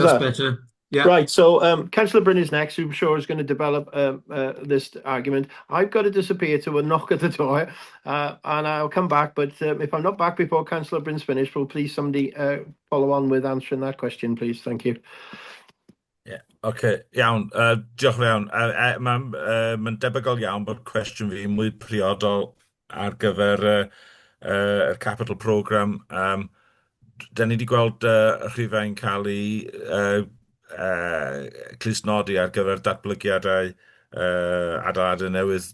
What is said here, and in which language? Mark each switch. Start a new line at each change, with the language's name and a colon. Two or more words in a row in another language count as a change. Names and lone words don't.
English: That's that? better. Yeah. Right, so Councillor Bryn is next, who I'm sure is going to develop this argument. I've got to disappear to a knock at the door, and I'll come back, but if I'm not back before Councillor Bryn's finished, will please somebody follow on with answering that question, please. Thank you.
Welsh: Okay, iawn. Diolch yn iawn. Mae'n debygol iawn bod cwestiwn fi mwy priodol ar gyfer y
English: capital programme.
Welsh: Da ni wedi gweld y rhifau'n cael eu clusnodi ar gyfer datblygiadau adeiladau newydd.